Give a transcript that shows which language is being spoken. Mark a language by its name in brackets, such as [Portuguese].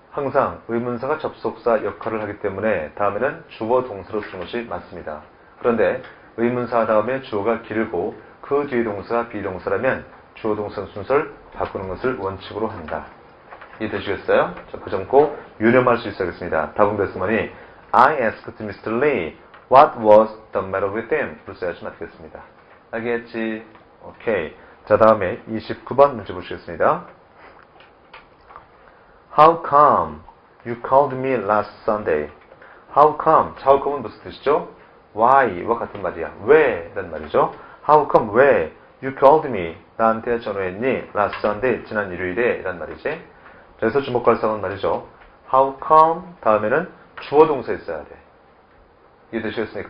[Korean] 항상 의문사가 접속사 역할을 하기 때문에 다음에는 주어 동사로 쓰는 것이 맞습니다. 그런데 의문사 다음에 주어가 길고 그 뒤에 동사가 비동사라면 주어 동사 순서를 바꾸는 것을 원칙으로 한다. 이해되시겠어요? 자, 그 점 꼭 유념할 수 있어야겠습니다. [English] 답은 그랬으니 I asked Mr. Lee what was the matter with him? [Korean] 를 써야지 맞겠습니다. 알겠지? 오케이. 자, 다음에 29번 문제 보시겠습니다. [English] How come you called me last Sunday? How come? [Korean] 자, how come은 무슨 뜻이죠? why와 같은 말이야. 왜? 라는 말이죠. How come? 왜? [English] You called me. [Korean] 나한테 전화했니? Last Sunday. 지난 일요일에. 라는 말이지. 그래서 주목할 사항은 말이죠. [English] How come? [Korean] 다음에는 주어 동사 있어야 돼. 이해되시겠습니까?